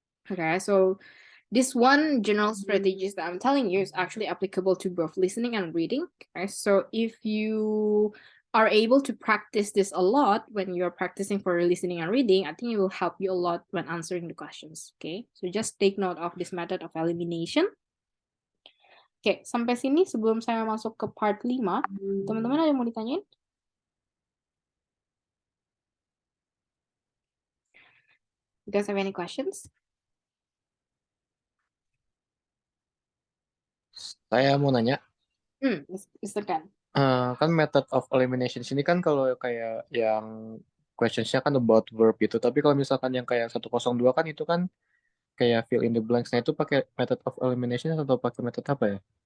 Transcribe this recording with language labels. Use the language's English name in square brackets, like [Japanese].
[English] Okay, so this one general strategies that I'm telling you is actually applicable to both listening and reading. Okay, so if you are able to practice this a lot when you're practicing for listening and reading, I think it will help you a lot when answering the questions. Okay, so just take note of this method of elimination. [Indonesian] Okay, sampai sini sebelum saya masuk ke part 5, teman-teman ada yang mau ditanyain? [English] You guys have any questions? [Indonesian] Saya mau nanya, Mr. Ken. kan method of elimination ini kan kalau kayak yang questionsnya kan about verb gitu, tapi kalau misalkan yang kayak 102 kan itu kan kayak [English] fill in the blanks, [Indonesian] nah itu pakai method of elimination atau pakai method apa ya?